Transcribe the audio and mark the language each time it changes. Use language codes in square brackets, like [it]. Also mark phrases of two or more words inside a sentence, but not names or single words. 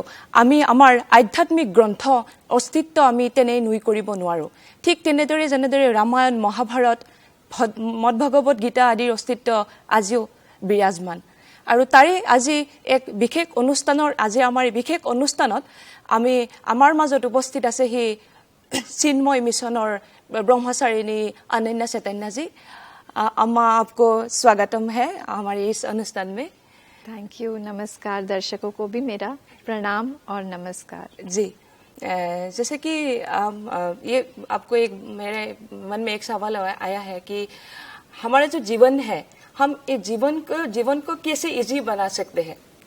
[as] আমি আমাৰ আধ্যাত্মিক গ্ৰন্থ অস্তিত্ব আমি তেনেই নুই কৰিব নোৱাৰো ঠিক তেনেদৰে যেনেদৰে ৰামায়ণ মহাভাৰত মহাভাগৱত গীতা আদিৰ অস্তিত্ব আজিও বিৰাজমান আৰু তাৰে আজি এক বিশেষ অনুষ্ঠানৰ আজি আমাৰ বিশেষ অনুষ্ঠানত আমি আমাৰ মাজত উপস্থিত আছে হি চিন্ময় মিছনৰ [hi] ब्रह्मचारिणी अनन्या चैतन्य जी अम्मा आपको स्वागतम है हमारे इस अनुष्ठान में [en] thank you [hi] नमस्कार दर्शकों को भी मेरा प्रणाम और नमस्कार जी जैसे कि ये आपको एक मेरे मन में एक सवाल आया है कि हमारा जो जीवन है हम इस जीवन को कैसे इजी बना सकते हैं